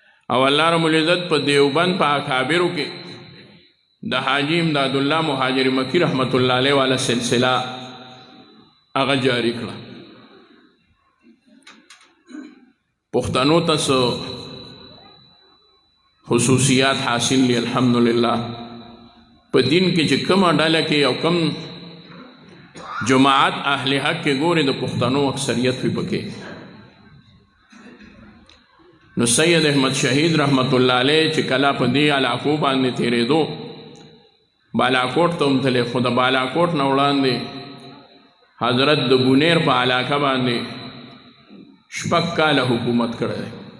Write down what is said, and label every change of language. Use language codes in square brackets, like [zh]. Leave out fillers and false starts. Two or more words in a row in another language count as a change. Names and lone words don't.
[ps] او الله رب العزت په دیوبند په اکابرو کې د حاجی امداد الله مهاجر مکی [ar] رحمت الله علیه [ps] والا سلسله هغه جاری کړه. پښتنو ته خصوصیات حاصل لی الحمدللہ. په دین کې چې کومه ډله کې او کوم جماعت اهل حق کې ګوري د پښتنو اکثریت وي پکې. نو سید احمد شهید [ar] رحمت الله علیه [ps] چې کله په دې علاقو باندې تېرېدو، بالاکوټ ته هم تللی، خو د بالاکوټ نه وړاندې حضرت د بونیر په علاقه باندې 6 کاله حکومت کړی دی.